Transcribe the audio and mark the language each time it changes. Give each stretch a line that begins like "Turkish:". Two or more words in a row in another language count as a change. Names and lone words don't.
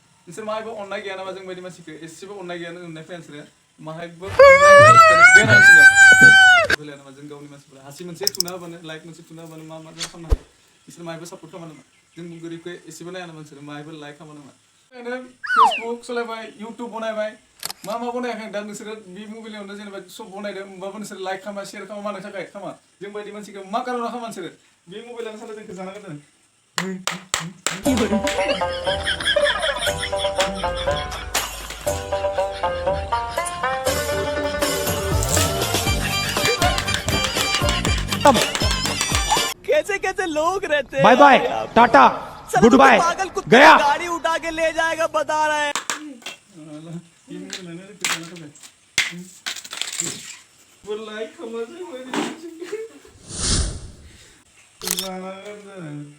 Bodo: नोंसोर माहायबो अननाय गैया नामा जोंबायदि मानसिखौ एसेबो अननाय गैया नोंनाय फेन्सनो माहायबो बे नोंसोरनियाव नामा जों गावनि मानसिफोरा हासि मोनसे थुना होबानो लाइक मोनसे थुना होबानो मा मा खालामनो हायो बिसोर माहायबो सापर्ट खालामा नामा जों गरिबखौ एसेबो नाया नामा नोंसोर माहायबो लाइक खालामा नामा ओरैनो फेसबुक सालायबाय इउटुब बनायबाय मा बनायाखै दा नोंसोरो बे मबाइलावनो जेनेबा सब बनायदों होमबाबो नोंसोर लाइक खामा शेयार खामा मानो थाखाय खामा जोंबायदि मानसिखौ मा कारनाव खामा नोंसोरो बे मबाइलानो साला जोंखौ जाना गारदों
Hindi: कैसे कैसे लोग रहते हैं
English: bye bye tata good bye गया
Hindi: गाड़ी उठा के ले जाएगा बता रहे हैं
Bodo: लाइक खामा जोंबायदि मानसिखौ जाना गारदों